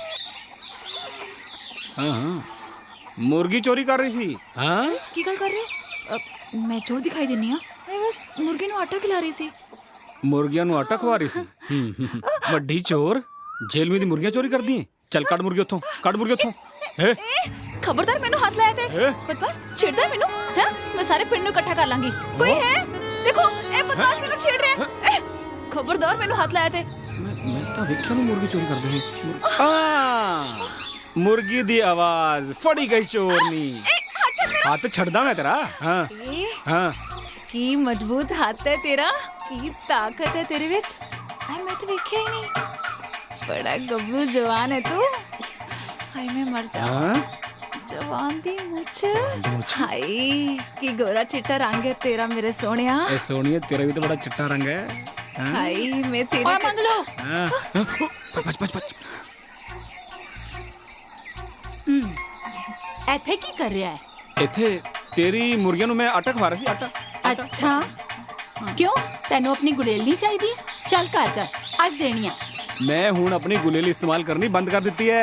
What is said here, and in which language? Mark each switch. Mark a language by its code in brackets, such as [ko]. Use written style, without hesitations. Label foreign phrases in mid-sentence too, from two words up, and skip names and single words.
[hi] हाँ हाँ मुर्गी चोरी कर रही थी। हाँ [pa] ਕੀ ਗੱਲ ਕਰ ਰਹੇ? ਮੈਂ ਚੋਰ ਦਿਖਾਈ ਦੇਣੀ ਹਾਂ। ਮੈਂ ਬਸ ਮੁਰਗੀ ਨੂੰ ਆਟਾ ਖਿਲਾ ਰਹੀ ਸੀ। मुर्गियां ਨੂੰ ਆਟਾ ਖਵਾ ਰਹੀ ਸੀ। ਵੱਡੀ ਚੋਰ ਜੇਲ੍ਹ ਵਿੱਚ ਦੀ ਮੁਰਗੀਆਂ ਚੋਰੀ ਕਰਦੀ ਹੈ। ਚੱਲ ਕੱਢ ਮੁਰਗੀ ਉੱਥੋਂ, ਕੱਢ ਮੁਰਗੀ ਉੱਥੋਂ। ਏ ਖਬਰਦਾਰ ਮੈਨੂੰ ਹੱਥ ਲਾਇਆ ਤੇ ਬਦਮਾਸ਼ ਛੇੜਦਾ ਮੈਨੂੰ ਹੈ। ਮੈਂ ਸਾਰੇ ਪਿੰਡ ਨੂੰ ਇਕੱਠਾ ਕਰ ਲਾਂਗੀ। ਕੋਈ ਹੈ? ਦੇਖੋ ਇਹ ਬਦਮਾਸ਼ ਮੈਨੂੰ ਛੇੜ ਰਿਹਾ ਹੈ। ਖਬਰਦਾਰ ਮੈਨੂੰ ਹੱਥ ਲਾਇਆ ਤੇ ਮੈਂ ਤਾਂ ਵੇਖਿਆ ਨੂੰ ਮੁਰਗੀ ਚੋਰੀ ਕਰਦੇ ਨੇ। ਹਾਂ ਮੁਰਗੀ ਦੀ ਆਵਾਜ਼ ਫੜੀ ਗਈ ਚੋਰਨੀ। ਹੱਥ ਛੱਡਦਾ ਮੈਂ ਤੇਰਾ। ਹਾਂ ਹਾਂ ਕੀ ਮਜ਼ਬੂਤ ਹੱਥ ਹੈ ਤੇਰਾ, ਕੀ ਤਾਕਤ ਹੈ ਤੇਰੇ ਵਿੱਚ। ਹਾਏ ਮੈਂ ਤਾਂ ਵੇਖਿਆ ਹੀ ਨਹੀਂ। ਬੜਾ ਗੱਭਰੂ ਜਵਾਨ ਹੈ ਤੂੰ। ਹਾਏ ਮੈਂ ਮਰ ਜਾ। ਜਵਾਨ ਦੀ ਮੁੱਛ ਹਾਏ ਕੀ ਗੋਰਾ ਚਿੱਟਾ ਰੰਗ ਹੈ ਤੇਰਾ ਮੇਰੇ ਸੋਹਣਿਆ [hi] ए सोनिए तेरा भी तो बड़ा चिट्टा रंग है हाय मैं तेरे ओए मंगलू बच बच बच [pa] ਇੱਥੇ ਕੀ ਕਰ ਰਿਹਾ ਹੈ ਇੱਥੇ ਤੇਰੀ ਮੁਰਗੀਆਂ ਨੂੰ ਮੈਂ ਆਟਾ ਖਵਾ ਰਿਹਾ ਸੀ ਆਟਾ ਅੱਛਾ ਕਿਉਂ ਤੈਨੂੰ ਆਪਣੀ ਗੁਲੇਲ ਨਹੀਂ ਚਾਹੀਦੀ ਚੱਲ ਘਰ ਚੱਲ ਅੱਜ ਦੇਣੀ ਆ ਮੈਂ ਹੁਣ ਆਪਣੀ ਗੁਲੇਲੀ ਇਸਤੇਮਾਲ ਕਰਨੀ ਬੰਦ ਕਰ ਦਿੱਤੀ ਹੈ